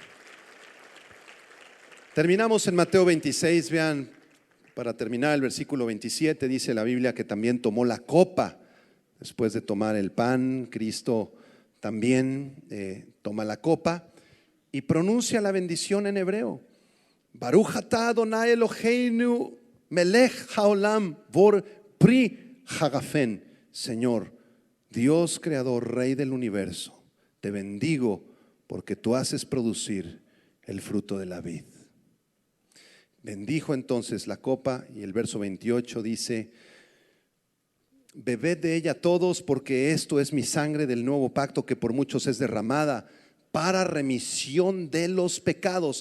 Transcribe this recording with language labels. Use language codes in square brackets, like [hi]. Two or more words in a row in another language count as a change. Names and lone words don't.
[es] Terminamos en Mateo 26. Vean, para terminar, el versículo 27 dice la Biblia que también tomó la copa. Después de tomar el pan, Cristo también toma la copa y pronuncia la bendición en hebreo. [he] ברוך אתה אדוני אלוהינו מלך העולם בורא פרי הגפן. [es] Señor, Dios creador, Rey del universo, te bendigo porque tú haces producir el fruto de la vid. Bendijo entonces la copa y el verso 28 dice: bebed de ella todos, porque esto es mi sangre del nuevo pacto que por muchos es derramada para remisión de los pecados.